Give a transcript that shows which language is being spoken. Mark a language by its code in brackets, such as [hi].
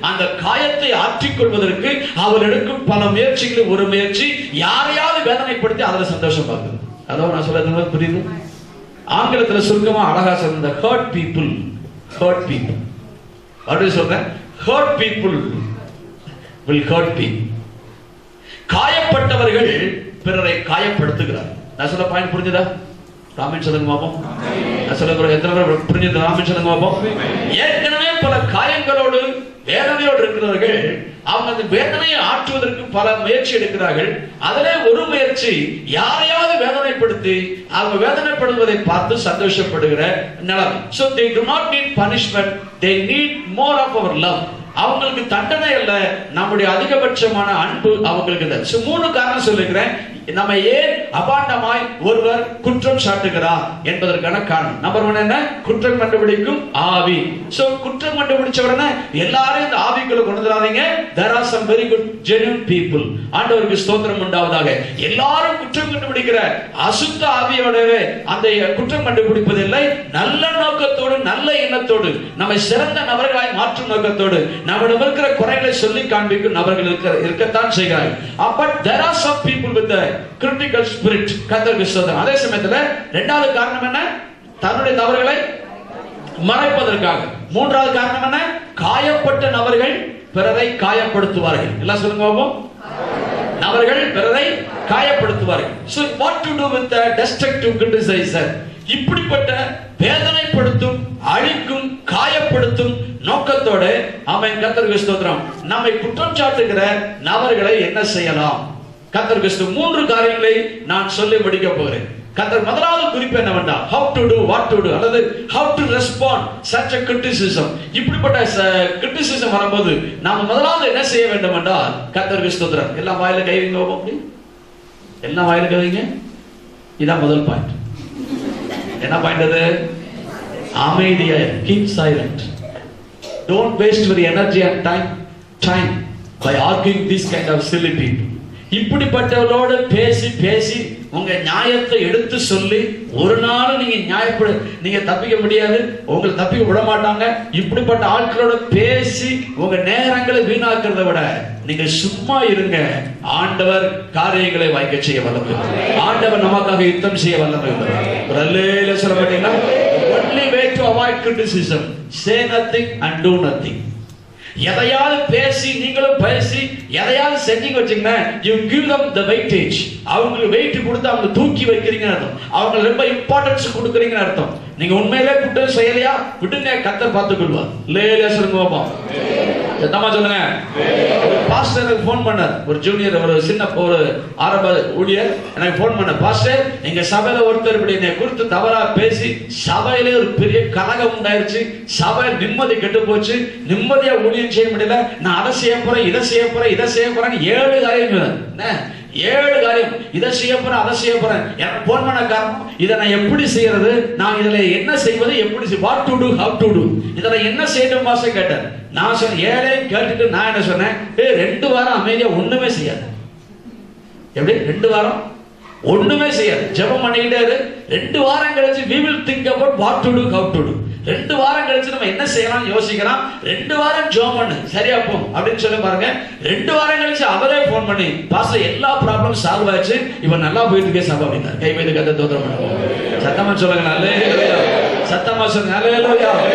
[ta] அந்த காயத்தை ஆற்றிக் கொள்வதற்கு அவர் எடுக்கும் பல முயற்சிகளில் ஒரு முயற்சி யாரையாவது வேதனைப்படுத்தி அதுல சந்தோஷம் பார்க்குது. அதாவது நான் சொல்றது புரியுது? ஆங்கிலத்தில் சுருக்கமா அழகா சொல்ற [en] hurt people [ta] அப்படி சொல்றேன். [en] hurt people will hurt people. [ta] காயப்பட்டவர்கள் பிறரை காயப்படுத்துகிறார். நான் சொல்ல பாயிண்ட் புரிஞ்சுதா? ராமன் சொல்லுங்க பாப்போம். நான் சொல்ல எத்தனை பேர் புரிஞ்சது? ராமன் சொல்லுங்க பாப்போம். ஏற்கனவே பல காயங்களோடு வேதனையோடு இருக்கிறவர்கள் அவங்க அந்த வேதனையை ஆற்றுவதற்கு பல முயற்சி எடுக்கிறார்கள். அதிலே ஒரு முயற்சி யாரையாவது வேதனைப்படுத்தி அவங்க வேதனைப்படுவதை பார்த்து சந்தோஷப்படுகிற நிலைமை. [en] So they do not need punishment, they need more of our love. [ta] அவங்களுக்கு தண்டனை அல்ல, நம்முடைய அதிகபட்சமான அன்பு அவங்களுக்கு. மூணு காரணம் சொல்லுகிறேன். நம்ம ஏன் அபாண்டமாய் ஒருவர் குற்றம் சாட்டுகிறார் என்பதற்கான காரணம். நம்பர் 1 என்ன? குற்றம் கண்டுபிடிக்கும் ஆவி. சோ குற்றம் கண்டுபிடிச்ச உடனே எல்லாரும் இந்த ஆவிக்குள்ள கொண்டு வராதீங்க. [en] there are some very good genuine people. [ta] ஆண்டவருக்கு ஸ்தோத்திரம் உண்டாவதாக. எல்லாரும் குற்றம் கண்டுபிடிக்கிற அசுத்த ஆவியோடவே அந்த குற்றம் கண்டுபிடிப்பதில்லை. நல்ல நோக்கத்தோடு நல்ல எண்ணத்தோடு நம்மை சிறந்த நபர்களாய் மாற்றும் நோக்கத்தோடு நம்மிடம் இருக்கிற குறைகளை சொல்லி காண்பிக்கும் நபர்கள் இருக்கத்தான் செய்கிறார்கள். [en] but there are some people with the critical spirit. [ta] கர்த்தருக்கு ஸ்தோத்திரம். அதே சமயத்துல இரண்டாவது காரணம் என்ன? தன்னுடைய தவறுகளை மறைப்பதற்காக. மூன்றாவது காரணம் என்ன? காயப்பட்ட நபர்கள் பிறரை காயப்படுத்துவார்கள். எல்லாம் சொல்லுங்க பாப்போம். நபர்கள் பிறரை காயப்படுத்துவார்கள். [en] so what to do with the destructive criticizer? [ta] இப்படிப்பட்ட வேதனைப்படுத்தும் அழிக்கும் காயப்படுத்தும் நோக்கத்தோட அவன் கர்த்தருக்கு ஸ்தோத்திரம் நம்மை குற்றம் சாட்டுகிற நபர்களை என்ன செய்யலாம்? கர்த்தருக்கு 3 காரியங்களை நான் சொல்லி முடிக்க போகிறேன். கர்த்தர் முதலாவது குறிப்பு என்னவென்றால் [en] how to do, what to do [ta] அல்லது [en] how to respond such a criticism. [ta] இப்படிப்பட்ட criticism வரும்போது நாம் முதலாவது என்ன செய்ய வேண்டும் என்றால் கர்த்தருக்கு ஸ்தோத்திரம் எல்லாம் வாயில கை வைங்க பாப்போம். எல்லாம் வாயில கை வைங்க. இதான் முதல் பாயிண்ட். என்ன பாயிண்ட் அது? அமைதியா [en] keep silent. Don't waste your energy and time by arguing this kind of silly people. [ta] இப்படிப்பட்டவர்களோடு பேசி உங்க நியாயத்தை எடுத்து சொல்லி ஒரு நாள் நீங்க தப்பிக்க முடியாது. உங்களை தப்பிக்க விட மாட்டாங்க. இப்படிப்பட்ட ஆட்களோட பேசி உங்க நேரங்களை வீணாக்குறதை விட நீங்க சும்மா இருங்க. ஆண்டவர் காரியங்களை வாய்க்க செய்ய வல்லமை. ஆண்டவர் நமக்காக யுத்தம் செய்ய வல்லமை. அல்லேலூயா சொல்ல மாட்டீங்களா? [en] only way to avoid criticism, say nothing and do nothing. [ta] எதையாவது பேசி நீங்களும் பேசி எதையாவது செஞ்சீங்க வச்சுங்கன்னா [en] you give them the weightage. [ta] அவங்களுக்கு வெயிட் கொடுத்து அவங்க தூக்கி வைக்கிறீங்கன்னு அர்த்தம். அவங்க ரொம்ப இம்பார்ட்டன்ஸ் கொடுக்குறீங்கன்னு அர்த்தம். நீங்க உண்மையிலே குற்றம் செய்யலையா விடுங்க, கர்த்தர் பார்த்துக்கொள்வார். லேலே சொல்லுங்க பாப்போம். என்னமா சொல்லுங்க? பாஸ்டருக்கு ஃபோன் பண்ணார். ஒரு ஜூனியர் ஒரு சின்ன ஒரு ஆரம்ப ஊழியர் எனக்கு ஃபோன் பண்ண, பாஸ்டர் எங்க சபையில ஒருத்தர் இப்படி என்னை குறித்து தவறா பேசி சபையிலே ஒரு பெரிய கலகம் உண்டாயிருச்சு. சபை நிம்மதி கெட்டு போச்சு. நிம்மதியா ஊழியம் செய்ய முடியல. நான் அதை செய்ய போறேன், இதை செய்ய போறேன், இதை செய்ய போறேன். 7 காரியம் சொன்னேன். 7 காரியம். இதை செய்ய போறேன், அதை செய்ய போறேன். எனக்கு போன் பண்ண காரணம் இதை நான் எப்படி செய்யறது, நான் இதுல என்ன செய்வது, எப்படி [en] what to do, how to do, [ta] இதுல என்ன செய்யணும் மாசம் கேட்டார். நான் சொன்னேன் 7 கேட்டுட்டு நான் என்ன சொன்னேன், 2 வாரம் அமைதியா ஒண்ணுமே செய்யாது. எப்படி 2 வாரம் ஒண்ணுமே செய்யாது, ஜெபம் பண்ணிக்கிட்டே இரு. 2 வாரம் கழிச்சு [en] we will think about what to do, how to do. [ta] 2 வாரம் கழிச்சு நம்ம என்ன செய்யலாம் யோசிக்கலாம். 2 வாரம் ஜெபம் பண்ணு சரியா போகும் அப்படின்னு சொல்லி பாருங்க. 2 வாரம் கழிச்சு அவரே போன் பண்ணி பாஸ்டர் எல்லா ப்ராப்ளம் சால்வ் ஆச்சு, இவன் நல்லா போயிட்டு இருக்கே சபை அப்படின்னா கை வைத்து கத்த தோத்திரம் பண்ணுவோம். சத்தமா சொல்லுங்க அல்லேலூயா. சத்தமா சொல்லுங்க அல்லேலூயா.